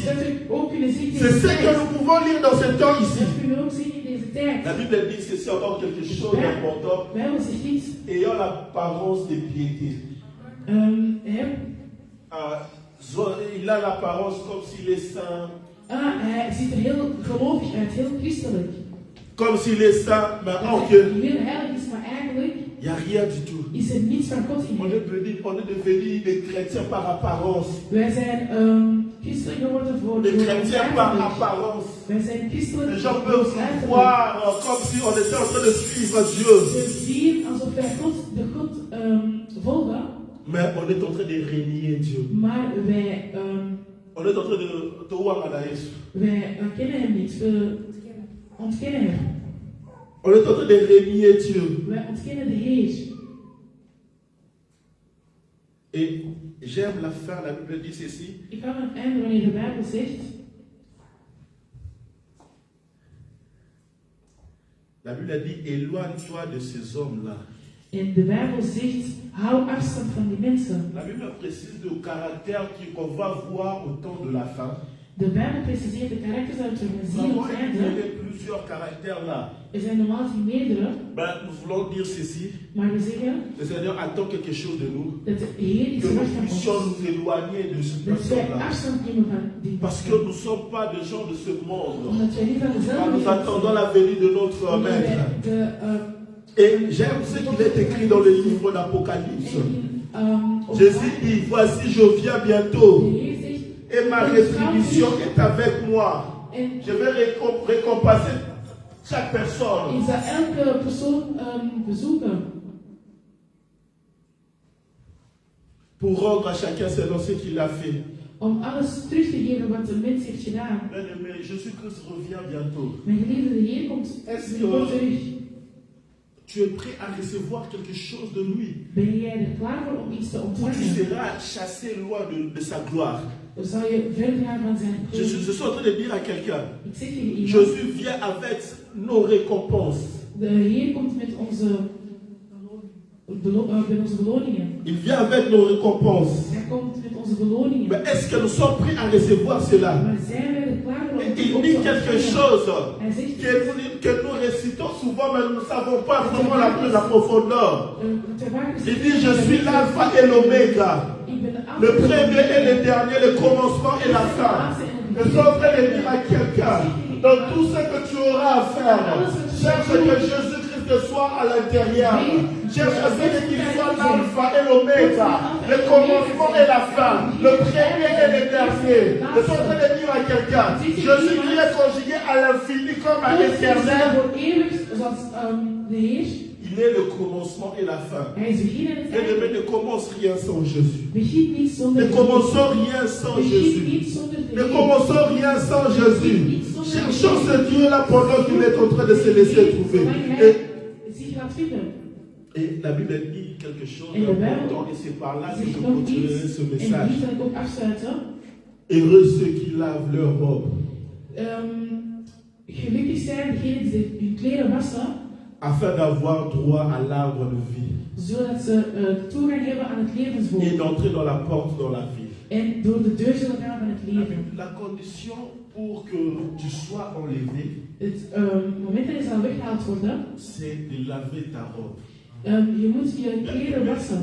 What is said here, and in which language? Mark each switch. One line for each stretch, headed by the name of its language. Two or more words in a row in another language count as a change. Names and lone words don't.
French: C'est ce que nous pouvons lire dans ce temps ici. La Bible dit que c'est encore quelque chose d'important. Ayant l'apparence de piété. Il a l'apparence comme s'il est saint.
Dutch: Hij ziet er heel gelovig uit, heel christelijk.
French: Comme s'il est saint, mais
Dutch: heel heilig is, maar eigenlijk
French: il n'y a rien du tout.
Dutch: Is er niets van God in
French: on est devenu des chrétiens par apparence.
Dutch: Wij zijn christelijk geworden voor
French: des chrétiens par apparence.
Dutch: Wij zijn christelijk.
French: Les gens peuvent voir comme si on était en train de suivre Dieu.
Dutch: Ze zien alsof wij de God volgen.
French: Mais on est en train de renier Dieu.
Dutch: Maar wij
French: on est en train de
Dutch: wij kennen hem niet. We ontkennen hem.
French: On est en train de renier Dieu.
Dutch: Wij ontkennen de Heer.
French: Et j'aime la fin, la Bible dit ceci.
Dutch: Ik hou aan het einde wanneer de Bijbel zegt.
French: La Bible dit éloigne-toi de ces hommes-là.
Dutch: En de Bijbel zegt, hou afstand van die mensen.
French: La Bible précise le caractère qu'on va voir au temps de la fin.
Dutch: De Bijbel preciseert de karakters dat we zien op het einde.
French: Il y a plusieurs caractères là.
Dutch: Er zijn normaal gezien meerdere.
French: Ben, nous voulons dire ceci.
Dutch: Maar we zeggen,
French: le Seigneur attend quelque chose de nous.
Dutch: Dat de Heer iets
French: que nous
Dutch: van
French: puissions
Dutch: ons.
French: nous éloigner de ce
Dutch: Dat wij
French: personne-là.
Dutch: afstand nemen van die
French: Parce que nous ne sommes pas des gens de ce monde.
Dutch: Omdat wij niet van dezelfde
French: Nous attendons la venue de notre Maître. Et j'aime ce qu'il est écrit dans le livre d'Apocalypse. Jésus dit, voici je viens bientôt. Et ma rétribution est avec moi. Je vais récompenser chaque personne.
Dutch: Ik zal elke persoon bezoeken.
French: pour rendre à chacun selon ce qu'il a fait.
Dutch: Om alles terug te geven wat de mens heeft gedaan.
French: Bien-aimé, Jésus-Christ revient bientôt.
Dutch: Mijn geliefde, de Heer komt binnenkort terug.
French: Tu es prêt à recevoir quelque chose de lui.
Dutch: Ben jij er klaar voor om iets te
French: Tu
Dutch: ontvangen?
French: seras chassé loin de sa gloire.
Dutch: Dan zal je verder gaan van zijn
French: Je
Dutch: glorie.
French: suis en train de dire à quelqu'un,
Dutch: Ik zeg tegen iemand,
French: Jésus vient avec nos récompenses.
Dutch: de Heer komt met onze beloningen.
French: Il vient avec nos récompenses.
Dutch: Hij komt met onze beloningen.
French: Mais est-ce que nous sommes prêts à recevoir cela?
Dutch: Maar zijn wij er klaar voor om
French: Il
Dutch: om
French: dit
Dutch: te
French: quelque
Dutch: ontvangen?
French: chose
Dutch: Hij zegt,
French: que nous récitons souvent, mais nous ne savons pas vraiment la profondeur. Il dit, je suis l'alpha et l'oméga,
Dutch: ik ben de
French: le
Dutch: Alpha
French: premier et le dernier, le commencement et la fin. Je suis en train de dire à quelqu'un, dans tout ce que tu auras à faire, cherche que Jésus-Christ soit à l'intérieur. Cherche à ce qu'il soit l'alpha et l'oméga, le commencement et la fin, le premier et le dernier. Je suis en train de dire à quelqu'un, Jésus qui est conjugué à l'infini comme à l'éternel.
Dutch: voor eeuwig, zoals de Heer.
French: Il est le commencement et la fin.
Dutch: Hij is begin en het
French: Et
Dutch: einde.
French: ne commence rien sans Jésus.
Dutch: Begin niet zonder
French: Ne
Dutch: de
French: commençons rien sans
Dutch: Begin
French: Jésus.
Dutch: niet zonder de
French: Ne
Dutch: Heer.
French: commençons rien sans Jésus. Cherchons ce Dieu-là pendant qu'il est en train de se laisser trouver.
Dutch: Zolang hij zich laat vinden.
French: Et la Bible dit quelque chose Et le d'important, et c'est par là que
Dutch: Zegt
French: je
Dutch: nog
French: continuerai
Dutch: iets.
French: ce
Dutch: En
French: message.
Dutch: die zal ik ook afsluiten.
French: Heureux ceux qui lavent leur robe,
Dutch: Gelukkig zijn degenen die hun kleren wassen,
French: afin d'avoir droit à l'arbre de vie
Dutch: zodat ze toegang hebben aan het levensboom.
French: et d'entrer dans la porte dans la vie.
Dutch: En door de deur zullen gaan van het leven.
French: La condition pour que tu sois enlevé,
Dutch: Het moment dat je zal weggehaald worden,
French: c'est de laver ta robe.
Dutch: je moet je kleren wassen.